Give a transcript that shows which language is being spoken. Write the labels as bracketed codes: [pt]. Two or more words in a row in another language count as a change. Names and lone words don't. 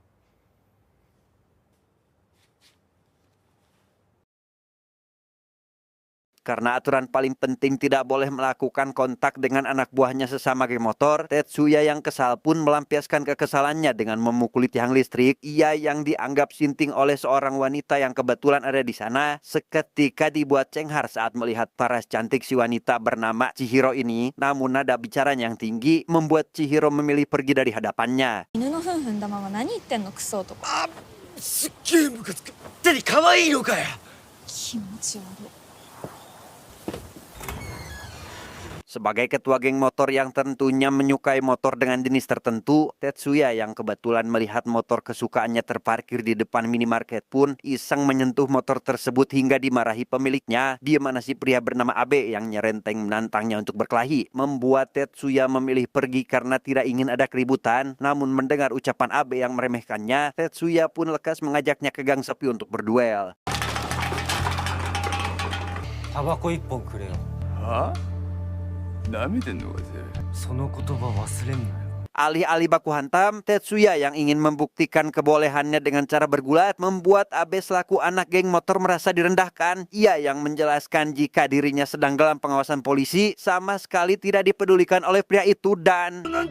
[id] Karena aturan paling penting tidak boleh melakukan kontak dengan anak buahnya sesama geng motor, Tetsuya yang kesal pun melampiaskan kekesalannya dengan memukuli tiang listrik. Ia yang dianggap sinting oleh seorang wanita yang kebetulan ada di sana, seketika dibuat cenghar saat melihat paras cantik si wanita bernama Chihiro ini. Namun nada bicaranya yang tinggi membuat Chihiro memilih pergi dari hadapannya. [ja] 犬の糞踏んだまま何言ってんのクソ男。すっげえムカつく。手に可愛いのかよ。気持ち悪い。 [id] Sebagai ketua geng motor yang tentunya menyukai motor dengan jenis tertentu, Tetsuya yang kebetulan melihat motor kesukaannya terparkir di depan minimarket pun iseng menyentuh motor tersebut hingga dimarahi pemiliknya, di mana si pria bernama Abe yang nyerenteng menantangnya untuk berkelahi, membuat Tetsuya memilih pergi karena tidak ingin ada keributan. Namun mendengar ucapan Abe yang meremehkannya, Tetsuya pun lekas mengajaknya ke gang sepi untuk berduel. [ja] タバコ一本くれよ。はあ？舐めてんのかぜ。その言葉忘れんなよ。 [id] Alih-alih baku hantam, Tetsuya yang ingin membuktikan kebolehannya dengan cara bergulat membuat Abe selaku anak geng motor merasa direndahkan. Ia yang menjelaskan jika dirinya sedang dalam pengawasan polisi sama sekali tidak dipedulikan oleh pria itu dan...